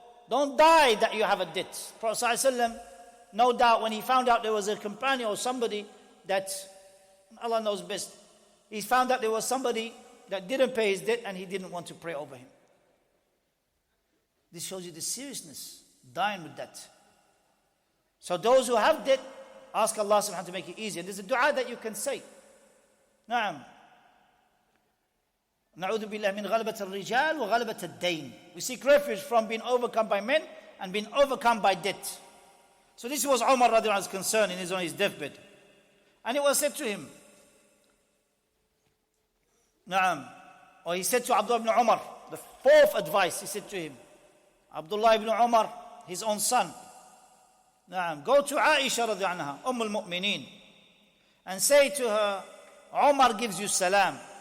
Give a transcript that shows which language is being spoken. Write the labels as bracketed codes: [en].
[en] Don't die that you have a debt. Prophet ﷺ, no doubt, when he found out there was a companion or somebody that, Allah knows best, he found out there was somebody that didn't pay his debt and he didn't want to pray over him. This shows you the seriousness, dying with that. So those who have debt, ask Allah subhanahu wa ta'ala to make it easy. And there's a dua that you can say. [ar] Naam. نعوذ بالله من غلبة الرجال وغلبة الدين. [en] We seek refuge from being overcome by men and being overcome by debt. So this was Umar radiallahu anhu's concern on his deathbed. And it was said to him, Naam. Or he said to Abdullah ibn Umar, the fourth advice, he said to him, Abdullah ibn Umar, his own son, Naam, go to Aisha radiallahu anha, al-Mu'mineen, and say to her, Umar gives you salam.